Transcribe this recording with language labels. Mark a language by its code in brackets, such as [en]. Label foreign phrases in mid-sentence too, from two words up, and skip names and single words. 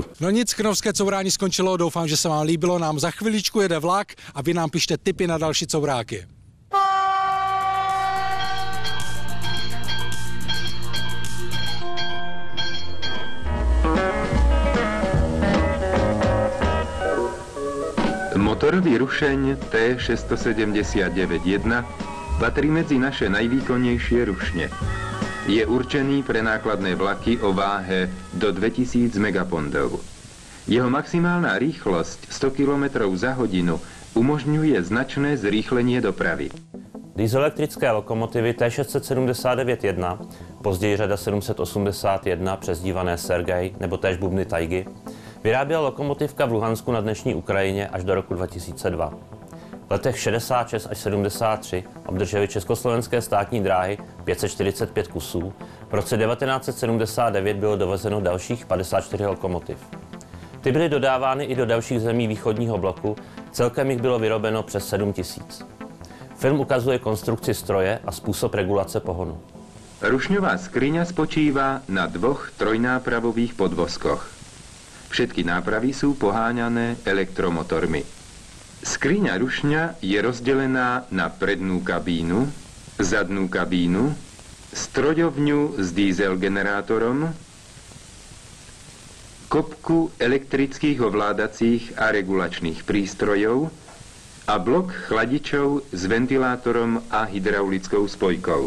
[cs] No nic, krnovské courání skončilo, doufám, že se vám líbilo, nám za chviličku jede vlak a vy nám pište tipy na další couráky. [sk] Motorový rušeň T679-1 patrí medzi naše najvýkonnější rušně. Je určený pre nákladné vlaky o váhe do 2000 megapondov. Jeho maximálna rýchlosť 100 km za hodinu umožňuje značné zrýchlenie dopravy. [cs] Dieselektrické lokomotivy T679-1, později řada 781, přezdívané Sergej nebo též bubny Tajgy, vyráběla lokomotivka v Luhansku na dnešní Ukrajině až do roku 2002. V letech 66 až 73 obdržely Československé státní dráhy 545 kusů, v roce 1979 bylo dovezeno dalších 54 lokomotiv. Ty byly dodávány i do dalších zemí východního bloku, celkem jich bylo vyrobeno přes 7 000. Film ukazuje konstrukci stroje a způsob regulace pohonu. [sk] Rušňová skriňa spočívá na 2 trojnápravových podvozkoch. Všetky nápravy sú poháňané elektromotormi. Skriňa rušňa je rozdelená na prednú kabínu, zadnú kabínu, strojovňu s dieselgenerátorom, kopku elektrických ovládacích a regulačných prístrojov a blok chladičov s ventilátorom a hydraulickou spojkou.